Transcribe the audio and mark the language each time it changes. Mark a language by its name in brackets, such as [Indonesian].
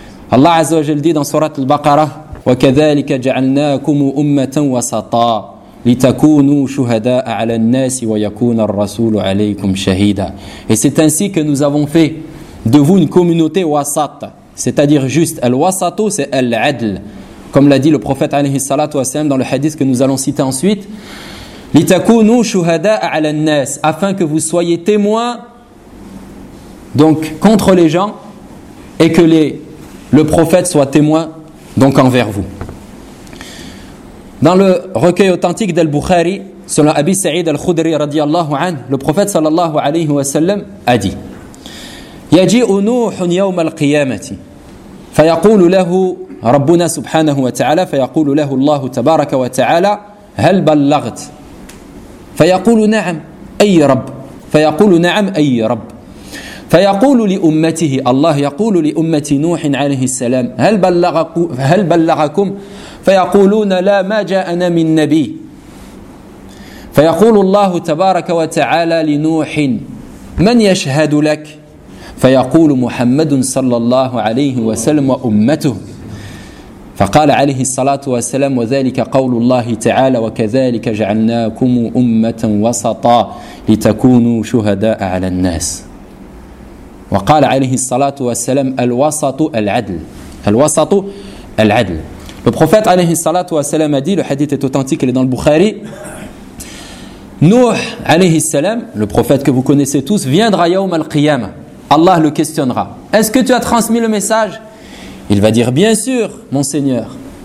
[French] Allah azza wa jalla dit dans sourate al-Baqarah: [Arabic] وَكَذَلِكَ جَعَلْنَاكُمُ أُمَّةً وَسَطًا لِتَكُونُوا شُهَدَاءَ عَلَى النَّاسِ وَيَكُونَ الرَّسُولُ عَلَيْكُمْ شَهِيدًا. [French] Et c'est ainsi que nous avons fait de vous une communauté wasat, c'est-à-dire juste. Al-wasato, c'est al-adl, comme l'a dit le prophète alayhi salatu wassalam dans le hadith que nous allons citer ensuite. [Arabic] لِتَكُونُوا شُهَدَاءَ عَلَى النَّاسِ, [French] afin que vous soyez témoins donc contre les gens et que le prophète soit témoin donc envers vous. Dans le recueil authentique d'Al-Bukhari, selon Abi Sa'id Al-Khudri radiyallahu anhu, le prophète sallallahu alayhi wa sallam a dit: [Arabic] يَجِئُ نُوحٌ يَوْمَ الْقِيَامَةِ فَيَقُولُ لَهُ رَبُّنَا سُبْحَانَهُ وَتَعَالَى فَيَقُولُ لَهُ اللَّهُ تَبَارَكَ وَتَعَالَى هَلْ بَلَّغْتْ فَيَقُولُ نَعَمْ أَيِّ رَبْ فَيَقُولُ نَعَمْ أَيِّ رَبْ فيقول لأمته, الله يقول لأمة نوح عليه السلام: هل بلغكم؟ فيقولون: لا, ما جاءنا من نبي. فيقول الله تبارك وتعالى لنوح: من يشهد لك؟ فيقول: محمد صلى الله عليه وسلم وأمته. فقال عليه الصلاة والسلام: وذلك قول الله تعالى: وكذلك جعلناكم أمة وسطا لتكونوا شهداء على الناس. وقال عليه الصلاة والسلام: الوسط العدل. الوسط العدل. [French] Le prophète [Arabic] عليه الصلاة والسلام [French] a dit, le hadith est authentique, il est dans le Bukhari: Nuh [Arabic] عليه السلام, [French] le prophète que vous connaissez tous, viendra [Arabic] يوم القيامة. [French] Allah le questionnera: est-ce que tu as transmis le message? Il va dire: bien sûr, mon Seigneur.